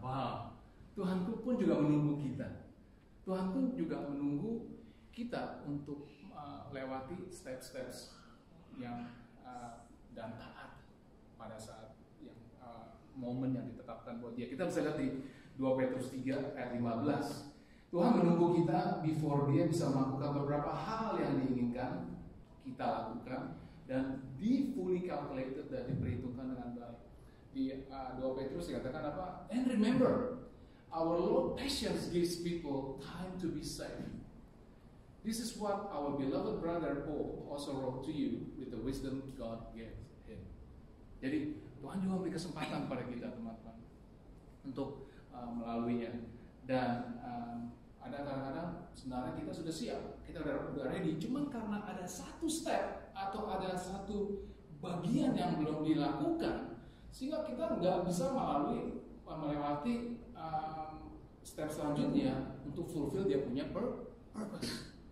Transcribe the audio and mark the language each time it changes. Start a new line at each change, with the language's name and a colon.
Indonesian: Wow, Tuhan pun juga menunggu kita. Tuhan pun juga menunggu kita untuk lewati step-steps yang dan taat pada saat yang momen yang ditetapkan buat dia. Kita bisa lihat di 2 Petrus 3 ayat 15. Tuhan menunggu kita before dia bisa melakukan beberapa hal yang diinginkan kita lakukan dan
English: fully calculated
Indonesian: dan diperhitungkan dengan baik. Di 2 Petrus dikatakan apa?
English: And remember, our Lord patience gives people time to be saved. This is what our beloved brother Paul also wrote to you with the wisdom God gave him.
Indonesian: Jadi Tuhan juga memberi kesempatan pada kita, teman-teman, untuk melaluinya. Dan ada kadang-kadang sebenarnya kita sudah siap, kita udah ready, cuman karena ada satu step atau ada satu bagian yang belum dilakukan, sehingga kita nggak bisa melewati step selanjutnya untuk fulfill dia punya purpose.